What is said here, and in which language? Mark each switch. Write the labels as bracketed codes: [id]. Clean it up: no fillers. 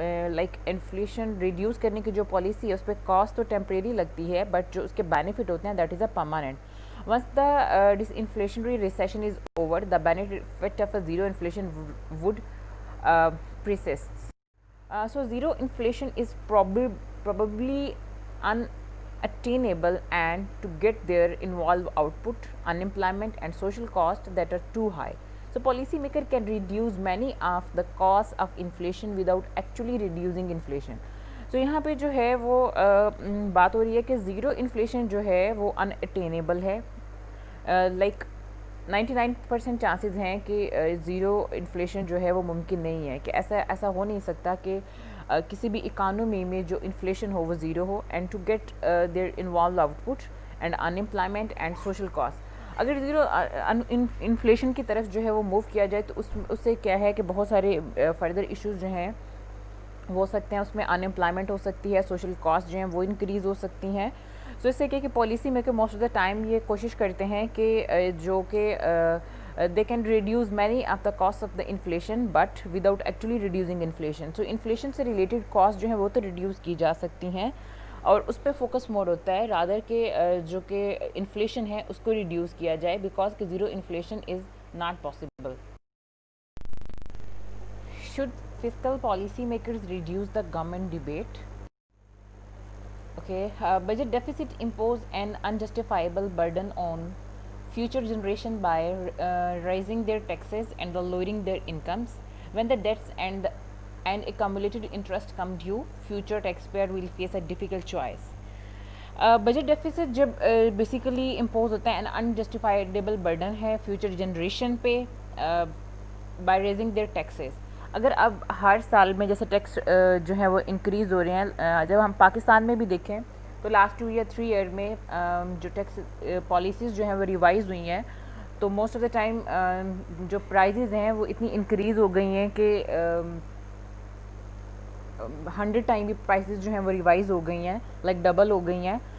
[ur] Like inflation reduce کرنے کی جو پالیسی ہے اس پہ کاسٹ تو ٹیمپریری لگتی ہے، بٹ جو اس کے بینیفٹ ہوتے ہیں [en] That is a permanent. Once the disinflationary recession is over, the benefit of a zero inflation would persist. So zero inflation is probably unattainable, and to get there involve output, unemployment and social costs that are too high. So policy maker can reduce many of the costs of inflation without actually reducing inflation. [ur] So یہاں پہ جو ہے وہ بات ہو رہی ہے کہ zero inflation جو ہے وہ unattainable ہے، لائک 99% چانسز ہیں کہ زیرو انفلیشن جو ہے وہ ممکن نہیں ہے، کہ ایسا ہو نہیں سکتا کہ کسی بھی اکانومی میں جو انفلیشن ہو وہ zero ہو، [en] And to get there involve output and unemployment and social cost. [ur] اگر زیرو انفلیشن کی طرف جو ہے وہ موو کیا جائے تو اس سے کیا ہے کہ بہت سارے فردر ایشوز جو ہیں وہ ہو سکتے ہیں. اس میں انمپلائمنٹ ہو سکتی ہے, سوشل کاسٹ جو ہیں وہ انکریز ہو سکتی ہیں. [en] سو [ur] اس سے کہ policy maker most of the time یہ کوشش کرتے ہیں کہ جو کہ [en] they can reduce many of the costs of the inflation but without actually reducing inflation. [ur] So inflation سے related cost جو ہیں وہ تو reduce کی جا سکتی ہیں اور اس پہ فوکس مور ہوتا ہے رادر کہ جو کہ انفلیشن ہے اس کو ریڈیوس کیا جائے, بیکاز کہ [en] Zero inflation is not possible. Should fiscal policy makers reduce the government debate? Okay, budget deficit impose an unjustifiable burden on future generation by raising their taxes and lowering their incomes. When the debts and accumulated interest come due, future taxpayer will face a difficult choice. [ur] Budget deficit جب basically impose ہوتا ہے ان انجسٹیفائیبل burden ہے future generation پہ by raising their taxes. اگر اب ہر سال میں جیسے ٹیکس جو ہے وہ انکریز ہو رہے ہیں, جب ہم پاکستان میں بھی دیکھیں تو لاسٹ 2 یا 3 ایئر میں جو ٹیکس پالیسیز جو ہیں وہ ریوائز ہوئی ہیں, تو موسٹ آف دا ٹائم جو پرائزز ہیں وہ اتنی انکریز ہو گئی ہیں کہ 100 ٹائم بھی پرائسز جو ہیں وہ ریوائز ہو گئی ہیں, لائک ڈبل ہو گئی ہیں.